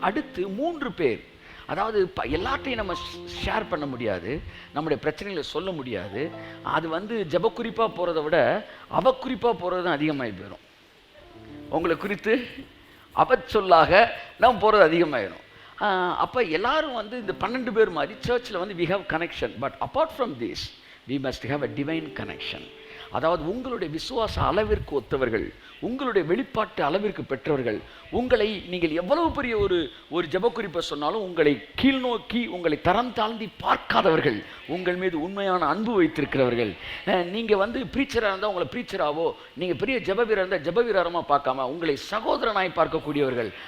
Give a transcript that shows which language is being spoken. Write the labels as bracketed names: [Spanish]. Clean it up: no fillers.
[Tamil] அடுத்து 3 பேர், அதாவது எல்லாத்தையும் நம்ம ஷேர் பண்ண முடியாது, நம்முடைய பிரச்சனைகளை சொல்ல முடியாது. அது வந்து ஜபக்குறிப்பாக போகிறத விட அவக்குறிப்பாக போகிறது தான் அதிகமாகி போயிடும். உங்களை குறித்து சொல்லாக நம்ம போகிறது அதிகமாகிடும். அப்போ எல்லாரும் வந்து இந்த 12 பேர் மாதிரி சர்ச்சில் வந்து [English] we have connection, but apart from this we must have a divine connection. [Tamil] அதாவது உங்களுடைய விசுவாச அளவிற்கு ஒத்தவர்கள், உங்களுடைய வெளிப்பாட்டு அளவிற்கு பெற்றவர்கள், உங்களை நீங்கள் எவ்வளவு பெரிய ஒரு ஜபக்குறிப்பை சொன்னாலும் உங்களை கீழ்நோக்கி உங்களை தரம் தாழ்ந்தி பார்க்காதவர்கள், உங்கள் மீது உண்மையான அன்பு வைத்திருக்கிறவர்கள். நீங்கள் வந்து ப்ரீச்சராக இருந்தால் உங்களை ப்ரீச்சராகவோ, நீங்கள் பெரிய ஜபவீரர் இருந்தால் ஜபவீரமாக பார்க்காம உங்களை சகோதரனாய் பார்க்கக்கூடியவர்கள்.